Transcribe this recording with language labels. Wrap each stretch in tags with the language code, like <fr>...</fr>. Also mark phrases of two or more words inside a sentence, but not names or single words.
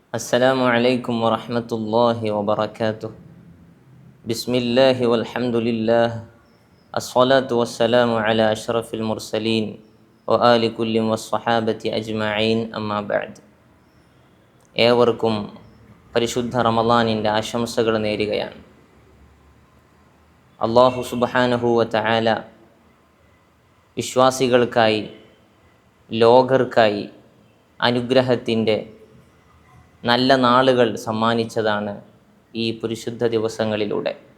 <ar>السلام عليكم ورحمة الله وبركاته. بسم الله والحمد لله، الصلاة والسلام على أشرف المرسلين وآل كل والصحابة أجمعين أما بعد.</ar> <ml>ഏവർക്കും പരിശുദ്ധ റമളാനിൻ്റെ ആശംസകൾ നേരുകയാണ്. അല്ലാഹു</ml> <ar>سبحانه وتعالى</ar> <ml>വിശ്വാസികൾക്കായി, ലോകർക്കായി അനുഗ്രഹത്തിൻ്റെ നല്ല നാളുകൾ സമ്മാനിച്ചതാണ് ഈ പരിശുദ്ധ ദിവസങ്ങളിലൂടെ.</ml>